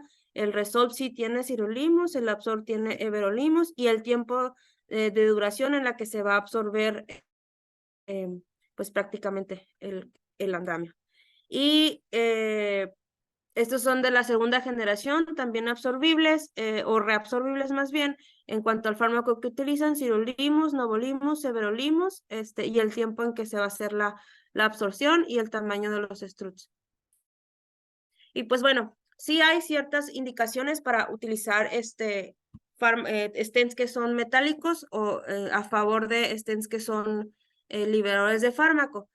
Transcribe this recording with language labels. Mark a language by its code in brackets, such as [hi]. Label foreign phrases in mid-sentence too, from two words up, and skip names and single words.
[es] El Resolve sí tiene sirolimus, el Absorb tiene everolimus, y el tiempo de duración en la que se va a absorber pues prácticamente el andamio. Y estos son de la segunda generación, también absorbibles o reabsorbibles más bien, en cuanto al fármaco que utilizan, sirolimus, novolimus, everolimus, y el tiempo en que se va a hacer la absorción y el tamaño de los struts. Y pues bueno, sí hay ciertas indicaciones para utilizar stents que son metálicos o a favor de stents que son liberadores de fármaco.